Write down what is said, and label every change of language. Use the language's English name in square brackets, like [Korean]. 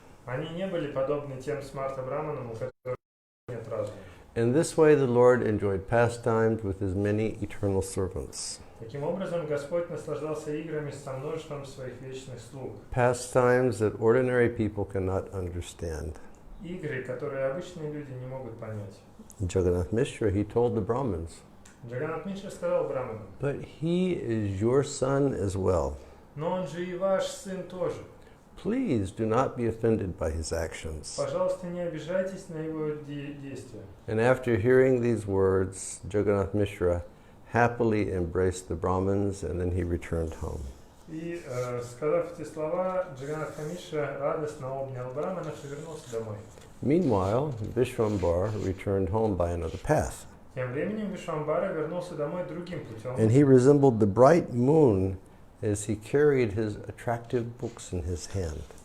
[Russian] Они не были подобны тем смарта-браманам, у которых нет разума. [English] In this way the Lord enjoyed pastimes with his many eternal servants. [Russian] Таким образом, Господь наслаждался играми со множеством своих вечных слуг. [English] Pastimes that ordinary people cannot understand. [Russian] Игры, которые обычные люди не могут понять. [English] Jagannath Mishra, he told the Brahmins, [Russian] Джаганнат Мишра сказал браманам, [English] but he is your son as well. [Russian] но он же и ваш сын тоже. [English] Please do not be offended by his actions. [Russian] Пожалуйста, не обижайтесь на его действия. [English] And after hearing these words, Jagannath Mishra happily embraced the Brahmins and then he returned home. [Russian] И, сказав эти слова, Джаганнатха Мишра радостно обнял браманов и вернулся домой. [English] Meanwhile, Vishwambar returned home by another path. [Russian] Тем временем Вишвамбара вернулся домой другим путем. [English] And he resembled the bright moon as he carried his attractive books in his hand.